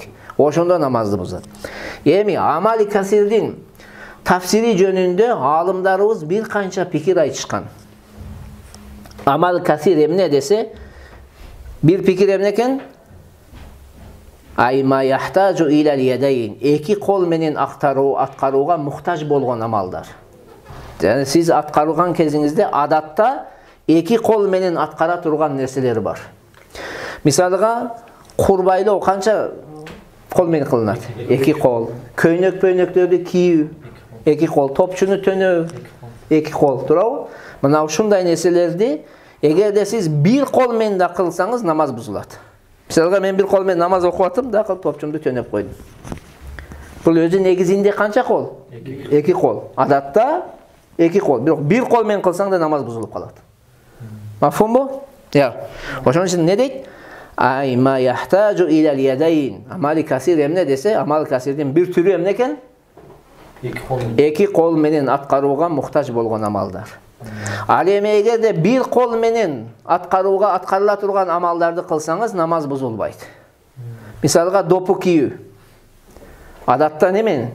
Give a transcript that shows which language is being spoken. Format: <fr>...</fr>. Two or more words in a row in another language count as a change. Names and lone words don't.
<ky>Ошондо намазды бузат. Эми амали касирдин тафсири жөнүндө алымдарыбыз бир канча пикир айтышкан. Амал касир эмне десе, бир пикир эмне экен?</ky> <ar>أيما يحتاج إلى اليدين.</ar> <ky>Эки кол менен аткарууга муктаж болгон амалдар. Yani siz аткарган кезиңизде адатта эки кол менен аткара турган нерселер бар. Мисалга, курбайлоо канча кол менен кылынат? Эки кол. Көйнөк-пөйнөктөрдү кийүү, эки кол. Топчуну төнөө, эки кол. Туурабы? Мына ушундай нерселерди эгерде сиз бир кол менен да кылсаңыз, намаз бузулат. Мисалга, мен бир кол менен намаз окуп атам, да топчумду төнөп койдум. Бул өзү негизинде канча кол? Эки кол. Адатта эки кол. Бирок бир кол менен кылсаң да намаз бузулуп калат. Мафхумбу? Ошон үчүн не дейт?</ky> <ar>أي ما يحتاج إلى اليدين.</ar> <ky>Амали касир эмне десе, амал касирдин бир түрү эмне экен? Эки кол менен аткарууга муктаж болгон амалдар. Ал эми эгерде бир кол менен аткарыла турган амалдарды кылсаңыз, намаз бузулбайт. Мисалга допу кийүү. Адатта немен?</ky>